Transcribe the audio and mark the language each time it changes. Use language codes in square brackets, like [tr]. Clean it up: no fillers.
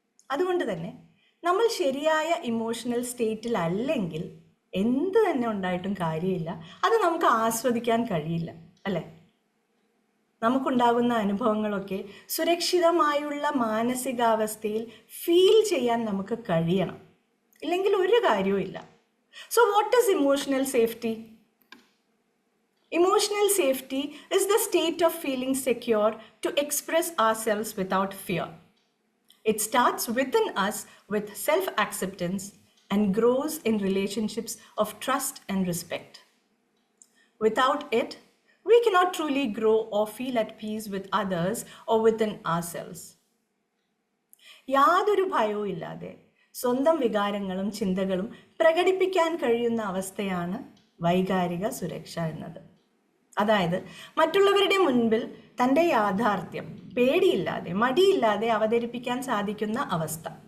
[ml] അതുകൊണ്ട് തന്നെ നമ്മൾ ശരിയായ ഇമോഷണൽ സ്റ്റേറ്റിൽ അല്ലെങ്കിൽ എന്ത് തന്നെ ഉണ്ടായിട്ടും കാര്യമില്ല, അത് നമുക്ക് ആസ്വദിക്കാൻ കഴിയില്ല, അല്ലേ? നമുക്കുണ്ടാകുന്ന അനുഭവങ്ങളൊക്കെ സുരക്ഷിതമായുള്ള മാനസികാവസ്ഥയിൽ ഫീൽ ചെയ്യാൻ നമുക്ക് കഴിയണം, ഇല്ലെങ്കിൽ ഒരു കാര്യവും ഇല്ല. [en] So what is emotional safety? Emotional safety is the state of feeling secure to express ourselves without fear. It starts within us with self-acceptance and grows in relationships of trust and respect. Without it, we cannot truly grow or feel at peace with others or within ourselves. [ml] യാതൊരു ഭയവും ഇല്ലാതെ സ്വന്തം വികാരങ്ങളും ചിന്തകളും പ്രകടിപ്പിക്കാൻ കഴിയുന്ന അവസ്ഥയാണ് വൈകാരിക സുരക്ഷ എന്നത്. അതായത് മറ്റുള്ളവരുടെ മുൻപിൽ തൻ്റെ യാഥാർത്ഥ്യം പേടിയില്ലാതെ, മടിയില്ലാതെ അവതരിപ്പിക്കാൻ സാധിക്കുന്ന അവസ്ഥ.